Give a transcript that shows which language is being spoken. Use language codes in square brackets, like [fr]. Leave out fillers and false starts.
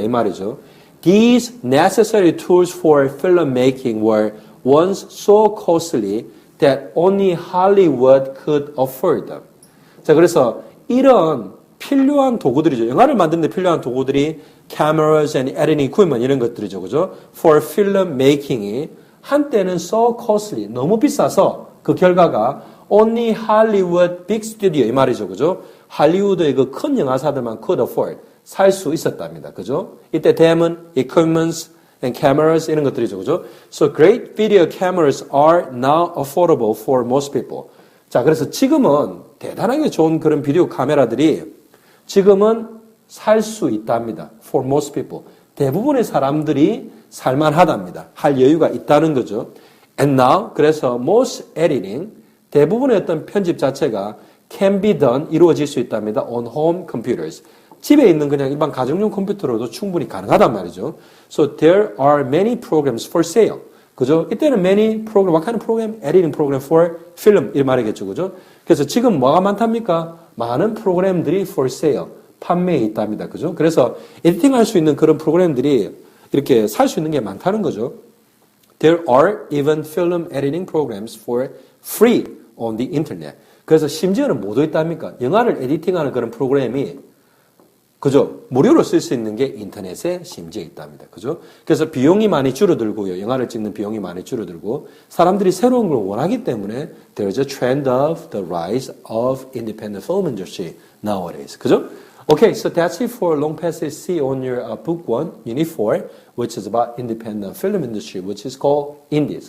[ko] 이 말이죠. [en] These necessary tools for filmmaking were once so costly that only Hollywood could afford them. [ko] 자, 그래서 이런 필요한 도구들이죠. 영화를 만드는 데 필요한 도구들이 [en] cameras and editing equipment [ko] 이런 것들이죠. 그죠? For filmmaking이 한때는 [en] so costly, [ko] 너무 비싸서 그 결과가 [en] only Hollywood big studio [ko] 이 말이죠. 그죠? 할리우드의 그 큰 영화사들만 [en] could afford, [ko] 살 수 있었답니다. 그죠? 이때 댐은 equipments and cameras 이런 것들이죠. 그죠? [en] So great video cameras are now affordable for most people. [ko] 자, 그래서 지금은 대단하게 좋은 그런 비디오 카메라들이 지금은 살 수 있답니다. [en] For most people. [ko] 대부분의 사람들이 살만하답니다. 할 여유가 있다는 거죠. And now, 그래서 [en] most editing, [ko] 대부분의 어떤 편집 자체가 [en] can be done, [ko] 이루어질 수 있답니다. [en] On home computers. [ko] 집에 있는 그냥 일반 가정용 컴퓨터로도 충분히 가능하단 말이죠. [en] So there are many programs for sale. [ko] 그죠? 이때는 [en] many program, what kind of program? Editing program for film, [ko] 이 말이겠죠. 그죠? 그래서 지금 뭐가 많답니까? 많은 프로그램들이 [en] for sale, [ko] 판매에 있답니다. 그죠? 그래서 에디팅 할 수 있는 그런 프로그램들이 이렇게 살 수 있는 게 많다는 거죠. [en] There are even film editing programs for free on the internet. [ko] 그래서 심지어는 뭐도 있답니까? 영화를 에디팅하는 그런 프로그램이 그죠? 무료로 쓸 수 있는 게 인터넷에 심지어 있답니다. 그죠? 그래서 비용이 많이 줄어들고요. 영화를 찍는 비용이 많이 줄어들고 사람들이 새로운 걸 원하기 때문에 [en] there's a trend of the rise of independent film industry nowadays. [ko] 그죠? [en] Okay, so that's it for long passage C on your book 1, unit 4, which is about independent film industry, which is called indies.